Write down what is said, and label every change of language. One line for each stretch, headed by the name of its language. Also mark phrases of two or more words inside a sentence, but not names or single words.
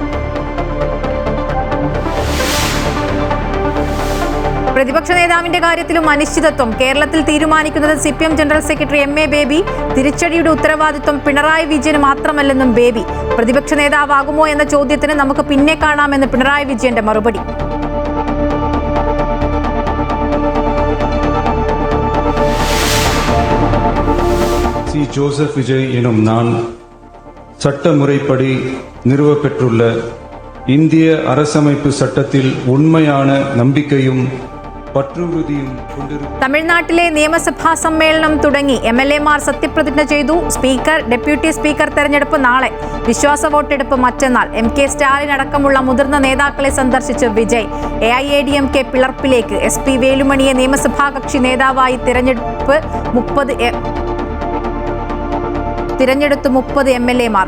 Malayalam: പ്രതിപക്ഷ നേതാവിന്റെ കാര്യത്തിലും അനിശ്ചിതത്വം. കേരളത്തിൽ തീരുമാനിക്കുന്നത് CPM ജനറൽ സെക്രട്ടറി MA ബേബി. തിരിച്ചടിയുടെ ഉത്തരവാദിത്വം പിണറായി വിജയന് മാത്രമല്ലെന്നും ബേബി. പ്രതിപക്ഷ നേതാവാകുമോ എന്ന ചോദ്യത്തിന് നമുക്ക് പിന്നെ കാണാമെന്ന് പിണറായി വിജയന്റെ മറുപടി.
Tamil: ஜோசப் விஜய் எனும் நான் சட்டமுறைப்படி நிறுவப்பெற்றுள்ள இந்திய அரசமைப்பு சட்டத்தில் உண்மையான நம்பிக்கையும்
Malayalam: തമിഴ്നാട്ടിലെ നിയമസഭാ സമ്മേളനം തുടങ്ങി. MLA-മാർ സത്യപ്രതിജ്ഞ ചെയ്തു. സ്പീക്കർ, ഡെപ്യൂട്ടി സ്പീക്കർ തെരഞ്ഞെടുപ്പ് നാളെ. വിശ്വാസ വോട്ടെടുപ്പ് മറ്റന്നാൾ. MK സ്റ്റാലിൻ അടക്കമുള്ള മുതിർന്ന നേതാക്കളെ സന്ദർശിച്ച് വിജയ്. AIADMK പിളർപ്പിലേക്ക്. SP വേലുമണിയെ നിയമസഭാ കക്ഷി നേതാവായി തിരഞ്ഞെടുത്ത് 30 MLA-മാർ.